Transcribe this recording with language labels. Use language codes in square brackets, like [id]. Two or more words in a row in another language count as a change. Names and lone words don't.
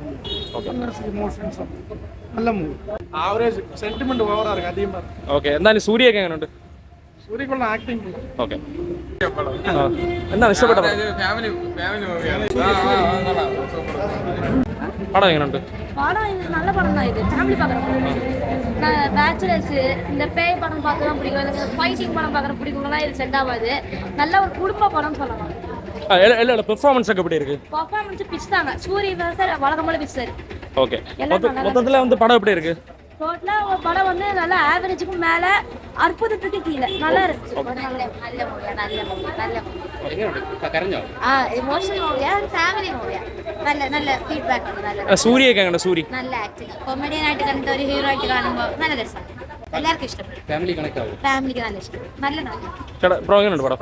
[ml] ഓക്കെ എന്തായാലും സൂര്യയൊക്കെ എങ്ങനെയുണ്ട്? ഓക്കെ എന്താണ് ഇഷ്ടപ്പെട്ട പടം എങ്ങനെയുണ്ട്? [ta] படம் இது நல்ல படம் தான். இது ஃபேமிலி பார்க்குற படம். பேச்சுலர்ஸ் இந்த பேய் படம் பார்க்க தான் பிடிக்கும், எனக்கு ஃபைட்டிங் படம் பார்க்குற பிடிக்கும்லாம் இது செட் ஆகாது. நல்ல ஒரு குடும்ப படம் சொல்லலாம். எல்லா பெர்ஃபார்மன்ஸ் ഒക്കെ எப்படி இருக்கு? பெர்ஃபார்மன்ஸ் பிச் தாங்க. சூரிய சார் வழக்கமான பிச் சார். ஓகே மொத்தத்துல வந்து படம் எப்படி இருக்கு? டோட்டலா ஒரு படம் வந்து நல்லா ஆவரேஜுக்கு மேல, அற்புதத்துக்கு கீழே நல்லா இருக்கு. [ml] ഇമോഷണൽ മൂവിയാ, ഫാമിലി മൂവിയാ. നല്ല ഫീഡ്ബാക്ക് ഉണ്ട്. നല്ല സൂര്യയൊക്കെ എങ്ങനെ? സൂര്യ നല്ല ആക്ടിങ്, കൊമഡിയൻ ആയിട്ട് കണ്ടിട്ട് ഒരു ഹീറോ ആയിട്ട് കാണുമ്പോൾ നല്ല രസമാണ്. എല്ലാവർക്കും ഇഷ്ടപ്പെടും. [en] family connect [ml] ആവും. ഫാമിലിക്ക് നല്ല ഇഷ്ടം. നല്ല ചേട്ടാ ബ്രോ എങ്ങനെയുണ്ട് പടം?